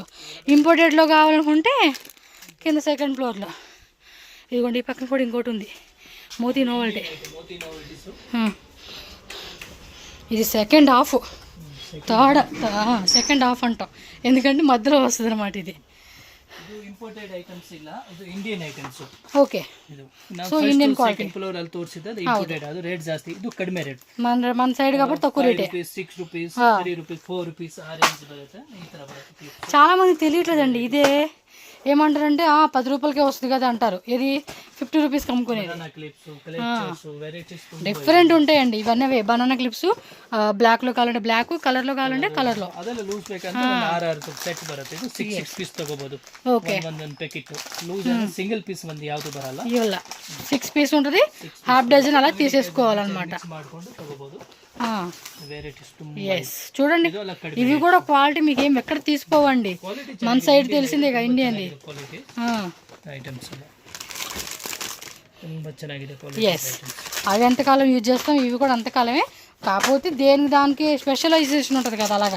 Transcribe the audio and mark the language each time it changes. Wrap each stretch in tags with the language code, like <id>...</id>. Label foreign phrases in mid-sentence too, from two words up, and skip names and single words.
<te>ఇంపోర్టెడ్లో కావాలనుకుంటే కింద</te> <en>second floorlo</en> <te>ఇదిగోండి, ఈ పక్కన కూడా ఇంకోటి ఉంది, మోతీ నోవల్టీ. ఇది</te> <en>second half, second half</en> <te>అంటాం, ఎందుకంటే మధ్యలో వస్తుంది అనమాట ఇది.</te> <en>imported items</en> <kn>ಇಲ್ಲ, ಅದು</kn> <en>Indian items. Okay. So Indian quality</en> <kn>ಫ್ಲೋರ್ ಅಲ್ಲಿ ತೋರಿಸಿದ್ದು ಅದು ಇಂಪೋರ್ಟೆಡ್, ಅದು ರೇಟ್ ಜಾಸ್ತಿ, ಇದು ಕಡಿಮೆ ರೇಟ್.</kn> <te>మన ಸೈಡ್ కాబట్టి తక్కువ రేటే. 6 రూపీస్, 3 రూపీస్, 4 రూపీస్ ఆ రేంజ్ బರುತ್ತೆ.</te> <kn>ಈ ತರ ಬರುತ್ತೆ.</kn> <te>చాలా మంది తెలియట్లేదండి, ఇదే ఏమంటారంటే 10 రూపాయలకే వస్తుంది కదా అంటారు. ఇది 50 రూపీస్కి అమ్ముకునేది. డిఫరెంట్ ఉంటాయండి ఇవన్నీ. అవే</te> <en>banana clips,</en> <te>బ్లాక్లో కావాలంటే బ్లాక్, కలర్లో కావాలంటే కలర్లో.</te> <kn>ಅದೆಲ್ಲ ಲೂಸ್ ಬೇಕಂದ್ರೆ 6 ಸೆಟ್ ಬರುತ್ತೆ. ಇದು 6 ಪೀಸ್ ತಗೋಬಹುದು. ಓಕೆ. ಒಂದೊಂದು ಪ್ಯಾಕೆಟ್ ಲೂಸ್ ಅಂದ್ರೆ</kn> <en>single piece</en> <kn>ಒಂದು ಯಾವುದು ಬರಲ್ಲ. ఇవల్ల 6 పీస్ ఉంటుంది,</kn> <en>half dozen</en> <kn>అలా తీసేసుకోవాలన్నమాట. ಮಾಡ್ಕೊಂಡು ತಗೋಬಹುದು.</kn> <te>ఎస్ చూడండి, ఇవి కూడా క్వాలిటీ మీకు ఏం ఎక్కడ తీసుకోవండి, మన సైడ్ తెలిసిందే కదా ఇండియన్ది. ఎస్ అవి ఎంతకాలం యూజ్ చేస్తాం, ఇవి కూడా అంతకాలమే. కాకపోతే దేనికి దానికి స్పెషలైజేషన్ ఉంటుంది కదా, అలాగా.</te>